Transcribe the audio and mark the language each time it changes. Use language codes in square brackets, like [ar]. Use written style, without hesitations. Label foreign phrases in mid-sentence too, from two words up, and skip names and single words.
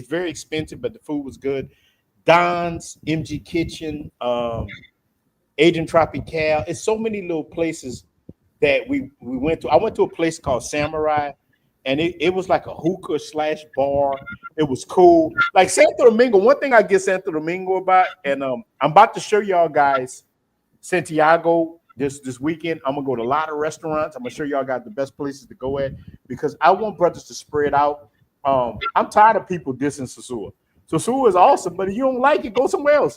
[en] It's very expensive, but the food was good. Don's, MG Kitchen, Agent Tropical. It's so many little places that we went to. I went to a place called Samurai, and it was like a hookah / bar. It was cool. Like Santo Domingo, one thing I get Santo Domingo about, and I'm about to show y'all guys Santiago this weekend. I'm gonna go to a lot of restaurants. I'm gonna show y'all guys the best places to go at because I want brothers to spread out. I'm tired of people dissing Sosúa. Sosúa is awesome, but if you don't like it, go somewhere else.